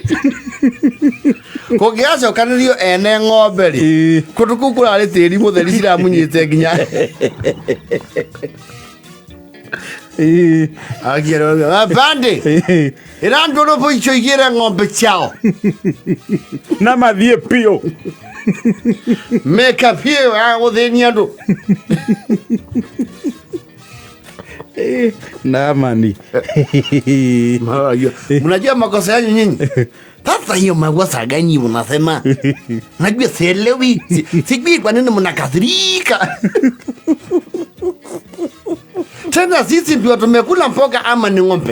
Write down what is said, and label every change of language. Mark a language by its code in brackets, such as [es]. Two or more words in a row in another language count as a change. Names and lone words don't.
[ki] kũngĩgacokanĩrio ene ng'ombe rĩ kũndũ kũu kũrarĩ tĩri mũtheri ciramunyĩte nginya agĩrwo bande ĩrandũrwo bũico igĩre ng'ombe ciao na mathiĩ piũ meka piũ ya gũthĩnia andũ Namaan. [sw] Mnajua makosa yanyu nyinyi? Sasa hiyo makosa gani mnasema? Najua sielewi. Sijui kwa nini mnakasirika. Tena sisi ndio tumekula mboga ama ni ng'ombe?